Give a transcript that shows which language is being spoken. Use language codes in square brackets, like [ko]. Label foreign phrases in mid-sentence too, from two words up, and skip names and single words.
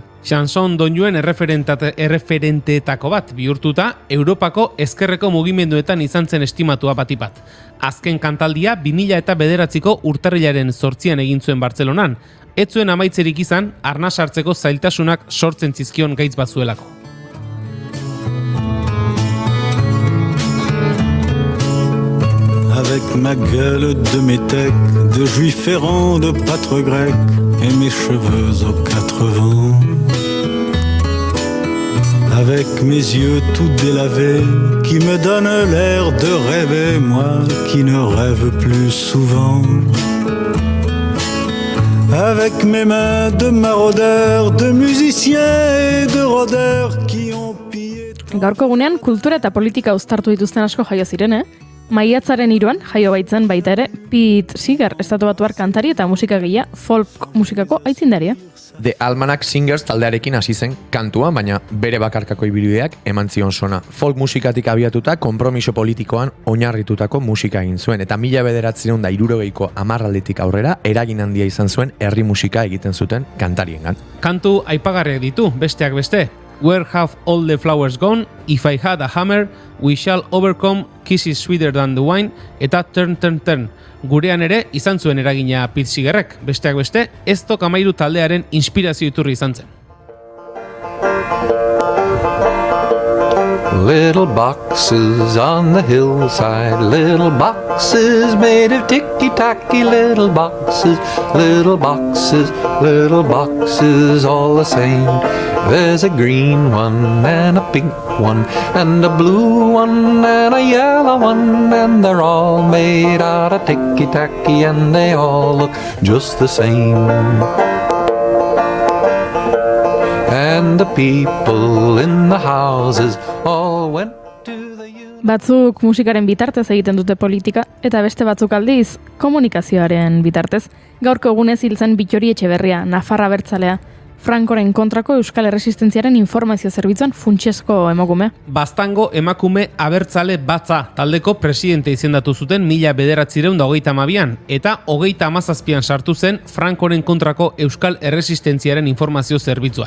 [eu] Chanson doinuen erreferenteetako bat bihurtuta, Europako ezkerreko mugimenduetan izan zen estimatua batipat. Azken kantaldia 2009ko urtarrilaren 8an egin zuen Bartzelonan. Ez zuen amaitzerik izan, arnas hartzeko zailtasunak sortzen zizkion gaitz batzuelako. [fr] Avec ma gueule de métèque, de juif errant, de pâtre grec, et mes cheveux aux 4 vents. Avec mes yeux tout délavés, qui me donnent l'air de rêver, moi qui ne rêve plus souvent. Avec mes mains de maraudeurs, de musiciens et de rôdeurs, qui ont pillé... [eu] Gaurko egunean kultura eta politika uztartu dituzten asko jaio ziren, Maiatzaren 3an jaio baitzen baita ere Pete Seeger, estatubatuar kantari eta musikagilea, folk musikako aitzindaria. The Almanac Singers taldearekin hasi zen kantua, baina bere bakarkako ibilbideak eman zion sona. Folk musikatik abiatuta, konpromiso politikoan oinarritutako musika egin zuen, eta 1960ko hamarraldetik aurrera eragin handia izan zuen herri musika egiten zuten kantariengan. Kantu aipagarriak ditu, besteak beste. Where have all the flowers gone? If I had a hammer, we shall overcome, kisses sweeter than the wine, eta turn, turn, turn. Gurean ere izan zuen eragina Pete Seegerrek, besteak beste, ez Tok Amairu taldearen inspirazio iturri izan zen. [en] Little boxes on the hillside, little boxes made of ticky-tacky, little boxes, little boxes, little boxes all the same. There's a green one and a pink one and a blue one and a yellow one, and they're all made out of ticky-tacky and they all look just the same. And the people in the houses all went to the... [eu] Batzuk musikaren bitartez egiten dute politika, eta beste batzuk aldiz komunikazioaren bitartez. Gaurko egunez hil zen Bittori Etxeberria, Nafarra abertzalea, Frankoren kontrako Euskal Erresistentziaren informazio zerbitzuan funtsezko emakume. Baztango emakume abertzale batza taldeko presidente izendatu zuten 1932an eta 37an sartu zen Frankoren kontrako Euskal Erresistentziaren informazio zerbitzuan.